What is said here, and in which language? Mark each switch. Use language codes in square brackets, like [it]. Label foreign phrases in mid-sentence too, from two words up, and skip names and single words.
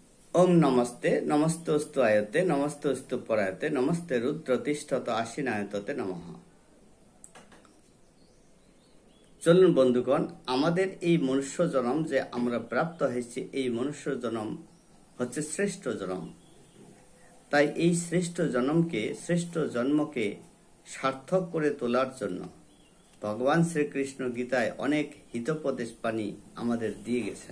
[sa] ओम नमस्ते नमस्तोस्तु आयते नमस्तोस्तु परायते नमस्ते रुद्र तिष्ठत आशीनायतते नमः। [bn] চলুন বন্ধুগণ, আমাদের এই মনুষ্য জন্ম যে আমরা প্রাপ্ত হয়েছি, এই মনুষ্য জন্ম হচ্ছে শ্রেষ্ঠ জন্ম। তাই এই শ্রেষ্ঠ জন্মকে সার্থক করে তোলার জন্য ভগবান শ্রীকৃষ্ণ গীতায় অনেক হিতোপদেশ বাণী আমাদের দিয়ে গেছেন।